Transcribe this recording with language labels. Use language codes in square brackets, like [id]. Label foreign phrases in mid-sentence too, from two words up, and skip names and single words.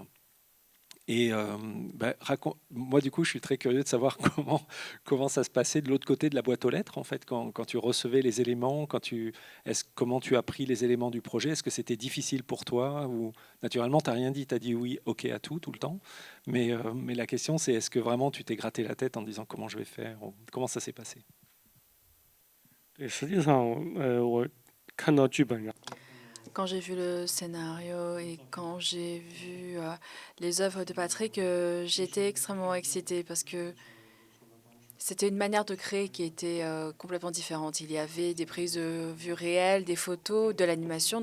[fr] Et moi, du coup, je suis très curieux de savoir comment ça se passait de l'autre côté de la boîte aux lettres, en fait, quand tu recevais les éléments, comment tu as pris les éléments du projet. Est-ce que c'était difficile pour toi ou naturellement, tu n'as rien dit, tu as dit oui, ok à tout le temps. Mais la question, c'est est-ce que vraiment tu t'es gratté la tête en disant comment je vais faire ou comment ça s'est passé? [zh] 对，实际上，我看到剧本， [fr] Quand j'ai vu le scénario et quand j'ai vu les œuvres de Patrick, j'étais extrêmement excitée parce que c'était une manière de créer qui était complètement différente. Il y avait des prises de vue réelles, des photos, de l'animation.